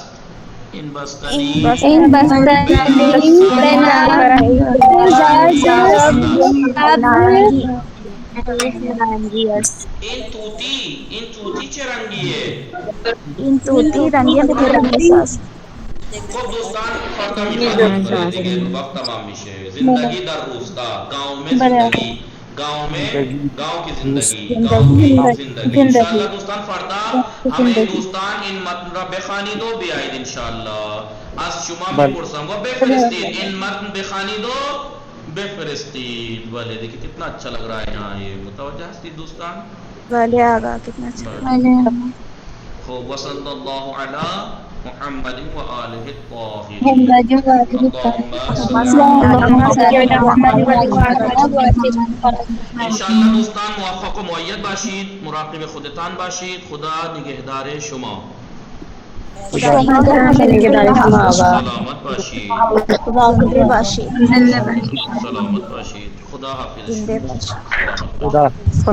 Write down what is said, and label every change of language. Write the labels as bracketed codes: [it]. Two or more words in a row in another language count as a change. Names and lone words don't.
[fa] این بستنی این توتی چه رنگیه؟ این توتی رنگی است. خب دوستان فردا میخوانیم دیگه وقت تمام میشه. زندگی در روستا، [ur] گاؤں میں زندگی، گاؤں کی زندگی، [fa] انشاءاللہ دوستان فردا همه دوستان این متن را بخوانید و بیایید انشاءاللہ. از شما میپرسم و بفرستید این متن بخوانید و بفرستید. [ur] بله دیکھیں کتنا اچھا لگ رہا ہے یہاں. [fa] یہ متوجہ ہستید دوستان؟ بله آقا [ur] کتنا اچھا. [ar] خوب وصلی اللہ علی محمد و آلہ الطاہرین. [fa] انشاءاللہ دوستان موفق و مؤید باشید، مراقب خودتان باشید. خدا نگهدار شما. سلامت باشید. سلامت باشید. خدا حافظ.